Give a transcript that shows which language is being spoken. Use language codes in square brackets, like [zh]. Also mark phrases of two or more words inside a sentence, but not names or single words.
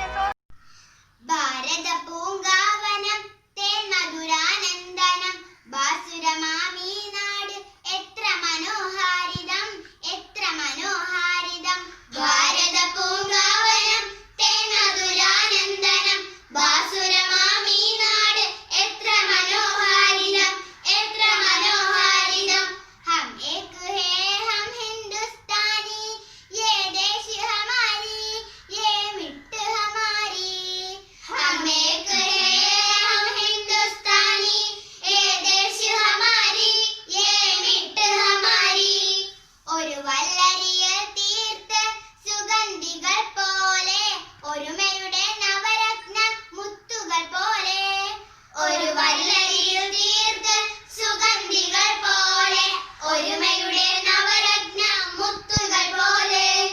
[ml] ഭാരത പൂങ്കാവനം തേൻ മധുരാനന്ദനം ബാസുരമാമീ നാട് എത്ര മനോഹാരിതം എത്ര മനോഹാരിതം. ഭാരത പൂങ്കാവനം തേൻ മധുരാനന്ദനം ബാസുരമാമീ നാട് എത്ര മനോഹാരിതം എത്ര മനോഹാരിതം. [hi] हम एक है हम हिंदुस्तानी ये देश हमारी ये मिट्ट हमारी. हम एक है हम हिंदुस्तानी ये देश हमारी ये मिट्ट हमारी. [ml] ഒരു വല്ലരിയിൽ തീർത്ത് സുഗന്ധികൾ പോലെ ഒരുമയുടെ നവരത്ന മുത്തുകൾ പോലെ. ഒരു വല്ലരിയിൽ തീർത്ത് സുഗന്ധികൾ പോലെ ഒരുമയുടെ നവരത്ന മുത്തുകൾ പോലെ.